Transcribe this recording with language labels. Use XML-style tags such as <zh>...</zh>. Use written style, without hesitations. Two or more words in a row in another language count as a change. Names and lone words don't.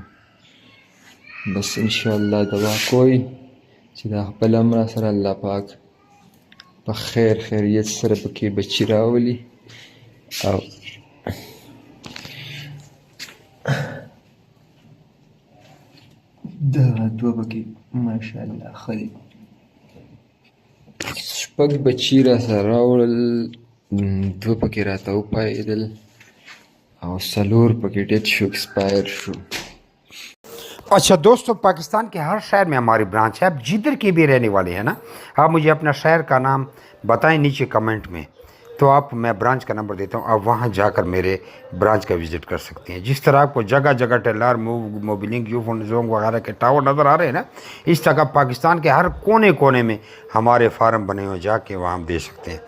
<ps>بس انشاءالله دعا کوئ چې دا خپله هم راسره الله پاک په خیر خیریت سره پکې بچي راولي او دغه 2 پکې ماشاءالله ښه دي. 6 بچي راسره راوړل، 2 پکې راته وپایېدل او 4 پکې ډیت شو، ایکسپایر شو.</ps> <ur>اچھا دوستوں، پاکستان کے ہر شہر میں ہماری برانچ ہے. آپ جدھر کے بھی رہنے والے ہیں نا، آپ مجھے اپنا شہر کا نام بتائیں نیچے کمنٹ میں، تو میں برانچ کا نمبر دیتا ہوں، آپ وہاں جا کر میرے برانچ کا وزٹ کر سکتے ہیں. جس طرح آپ کو جگہ جگہ ٹیلر موبلنگ یوفون جونگ وغیرہ کے ٹاور نظر آ رہے ہیں نا، اس طرح پاکستان کے ہر کونے کونے میں ہمارے فارم بنے ہوئے، جا کے وہاں آپ دے سکتے ہیں.</ur>